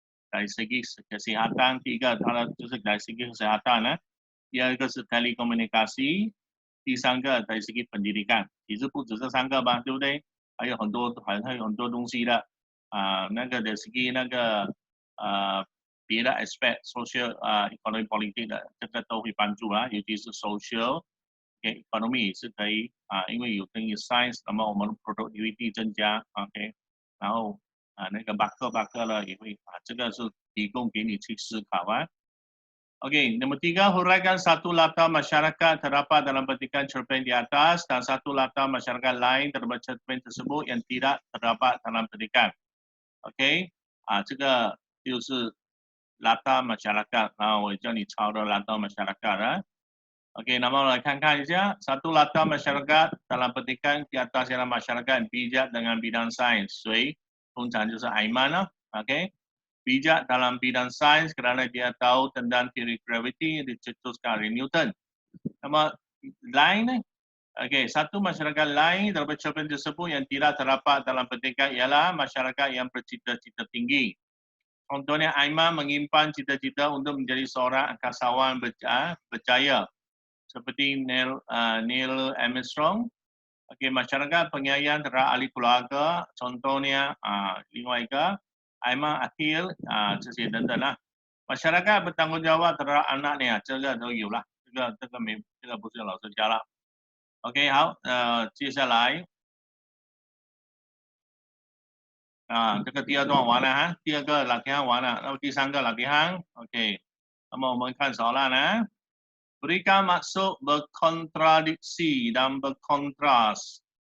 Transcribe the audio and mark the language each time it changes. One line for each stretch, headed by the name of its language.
Malay: dari segi kesihatan
Chinese: 第一个它的就是
Malay: dari segi kesehatan
Chinese: 呢，第二个是 telekomunikasi， 第三个
Malay: dari segi pendidikan。
Chinese: 其实不止这3个吧，对不对？还有很多东西的。那个的segi 那个别的
Malay: aspect social economy politik
Chinese: 的这个都会帮助啦，尤其是 social economy 是可以因为有跟 science， 那么我们 productivity 增加 ，OK， 然后那个 backer 了也会这个是提供给你去思考啊。
Malay: Okey, nombor 3, huraikan satu latar masyarakat terdapat dalam petikan cerpen di atas dan satu latar masyarakat lain terdapat cerpen tersebut yang tidak terdapat dalam petikan.
Chinese: OK， 这个就是latar masyarakat， 我叫你抄的latar masyarakat。
Malay: OK，
Chinese: 那么来看看一下，
Malay: satu latar masyarakat dalam petikan di atas ialah masyarakat bijak dengan bidang sains， 谁？
Chinese: 通常就是 Aiman 啦 ，OK。
Malay: bijak dalam bidang sains kerana dia tahu tentang teori graviti yang dicetuskan oleh Newton. Nama lain okey, satu masyarakat lain dalam cerpen tersebut yang tidak terdapat dalam petikan ialah masyarakat yang bercita-cita tinggi. Contohnya Aiman menyimpan cita-cita untuk menjadi seorang angkasawan berjaya seperti Neil Armstrong. Okey, masyarakat penyayang terhadap ahli keluarga, contohnya
Chinese: 另外一个
Malay: Aiman Akhil
Chinese: 这些等等啦。
Malay: masyarakat bertanggungjawab terhadap anaknya，
Chinese: 这个都有啦，这个不是老师教了。 OK， 好，接下来这个第二段完了哈，第二个 latihan 完了，那么第三个 latihan OK， 那么我们看
Malay: soalan berikan maksud berkontradiksi dan berkontras。